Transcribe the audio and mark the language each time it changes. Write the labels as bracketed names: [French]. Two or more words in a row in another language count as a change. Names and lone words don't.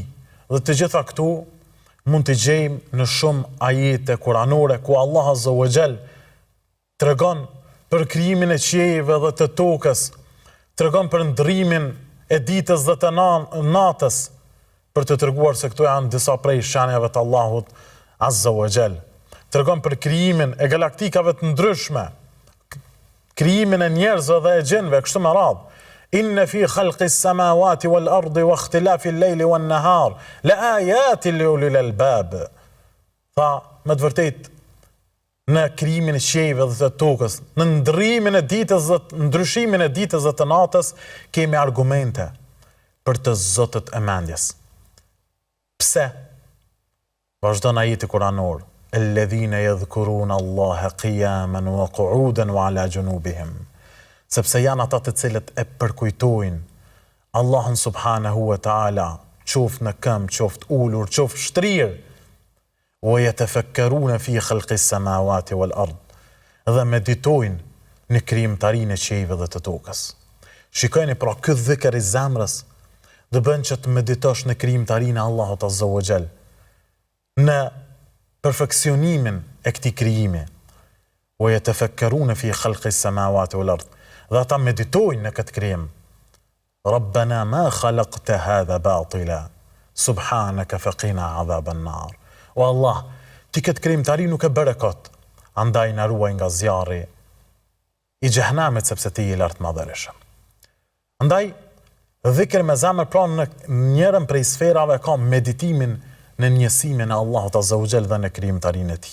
[Albanian] Dhe të gjitha këtu mund të gjejmë në shumë ajete kuranore ku Allah [Arabic] عز وجل [Albanian] tregon për krijimin e qiejve dhe të tokës, tregon për ndrimin e ditës dhe të natës, për të treguar se këto janë disa prej shenjave të Allahut [Arabic] عز وجل. [Albanian] Tregon për krijimin e galaktikave të ndryshme, krijimin e njerëzve dhe e gjinëve, kështu me radhë. [Arabic] إن في خلق السماوات والأرض واختلاف الليل والنهار لآيات لأولي الألباب. [Albanian] Tha, me të vërtetë, në krijimin e qiejve dhe të tokës, në ndryrimin e ditës dhe ndryshimin e ditës dhe të natës, kemi argumente për të zotët e mendjes. Pse? Vazhdon ajeti kuranor: [Arabic] "الذين يذكرون الله قياما وقعودا وعلى جنوبهم." [Albanian] Sepse janë ata të cilët e përkujtojnë Allahun [Arabic] سبحانه وتعالى, [Albanian] qoftë në këmbë, qoftë ulur, qoftë shtrirë, [Arabic] ويتفكرون في خلق السماوات والأرض, [Albanian] dhe meditojnë në krijimtarinë e qiejve dhe të tokës. Shikojeni, pra ky dhikr i zemrës do bën që të meditosh në krijimtarinë e Allahut [Arabic] عز وجل, [Albanian] në perfeksionimin e këtij krijimi. [Arabic] ويتفكرون في خلق السماوات والأرض, [Albanian] dhe ata meditojnë në këtë krijim. [Arabic] ربنا ما خلقت هذا باطلا سبحانك فقنا عذاب النار. [Albanian] O Allah, ti këtë krijimtari nuk e bëre kot, andaj na ruaj nga zjarri i xhehenamit, sepse ti je i lartë madhërisht. Andaj dhikri me zemër, pra në njërin prej sferave ka meditimin në njësimin e Allahut [Arabic] عز وجل [Albanian] dhe në krijimtarinë e tij.